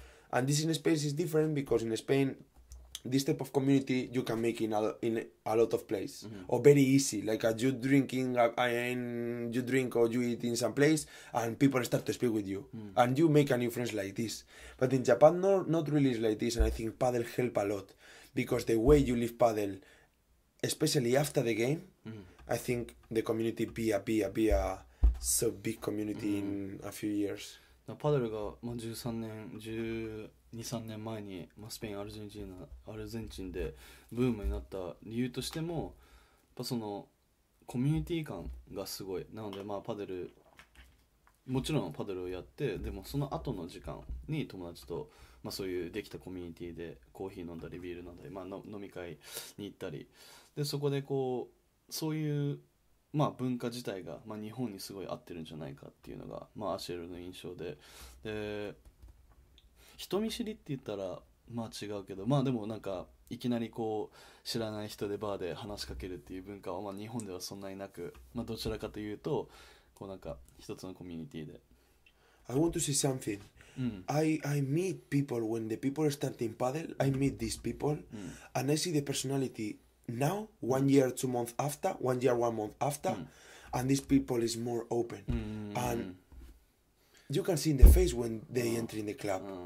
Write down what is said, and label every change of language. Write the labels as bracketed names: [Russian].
[English] And this in Spain is different because in Spain this type of community you can make in a lot of places or very easy, like you drinking you drink or you eat in some place and people start to speak with you and you make a new friends like this. But in Japan not really like this, and I think paddle help a lot because the way you live paddle, especially after the game, I think the community be a so big community in a few years. [Japanese] パデルが、まあ、12、13年前に、まあ、スペインアルゼンチンでブームになった理由としてもやっぱそのコミュニティ感がすごいなので、まあ、パデルもちろんパデルをやってでもその後の時間に友達と、まあ、そういうできたコミュニティでコーヒー飲んだりビール飲んだり、まあ、飲み会に行ったりでそこでこうそういうまあ、文化自体が、まあ、日本にすごい合ってるんじゃないかっていうのが、まあ、アシェルの印象で人見知りって言ったらまあ違うけど、まあでもなんかいきなりこう知らない人でバーで話しかけるっていう文化はまあ日本ではそんなになく、まあどちらかというとこうなんか一つのコミュニティで。 [English] I want to say something. I meet people when the people are starting paddle. I meet these people, and I see the personality now, 1 year, 2 months after, 1 year, 1 month after, and these people is more open, and you can see in the face when they enter in the club.